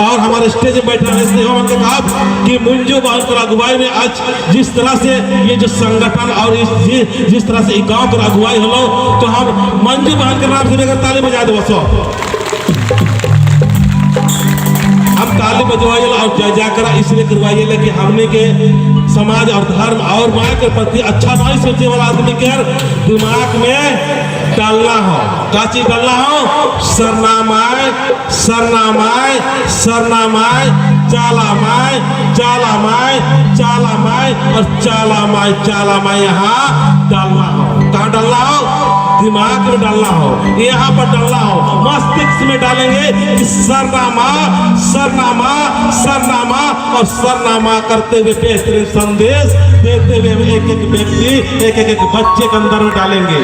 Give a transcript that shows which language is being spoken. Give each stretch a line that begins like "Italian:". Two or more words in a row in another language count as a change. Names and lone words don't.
Hindi: और हमारे स्टेज में बैठे रहने से हमने कहा कि मंजू बहन को अगुवाई में आज जिस तरह से ये जो संगठन और जिस तरह से गाँव की अगुवाई हो, तो हम मंजू बहन के नाम से लेकर ताली बजा दो सब। हम ताली बजवाइए और जय जयकारा इसलिए करवाइए कि हमने के समाज और धर्म और माँ के प्रति अच्छा नहीं सोचे वाला आदमी के दिमाग में डालना हो। क्या चीज डालना हो? सरनामाय सरनामाय सरनामाय, चालामाय चालामाय चालामाय और चालामाय चालामाय यहाँ डालना हो। कहाँ डालना हो? दिमाग में डालना हो, यहाँ पर डालना हो, मस्तिष्क में डालेंगे कि सरनामा सरनामा सरनामा और सरनामा करते हुए बेहतरीन संदेश देते हुए एक एक व्यक्ति एक एक बच्चे के अंदर में डालेंगे।